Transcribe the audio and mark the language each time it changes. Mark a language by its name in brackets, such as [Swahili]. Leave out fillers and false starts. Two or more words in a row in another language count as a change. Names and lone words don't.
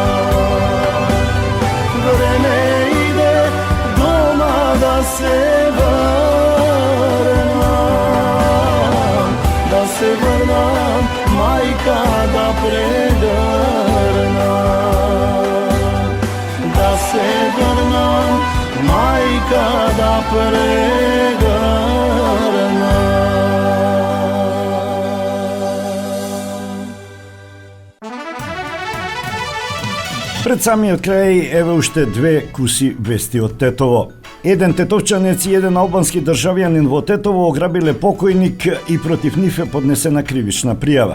[Macedonian] Vreme ide, doma da se vrnam, da se vrnam, majka da pregrna. Da se vrnam, majka da pregrna. Пред самиот крај еве уште две куси вести од Тетово. Еден тетовчанец и еден албански државјанин во Тетово ограбиле покојник и против нив е поднесена кривична пријава.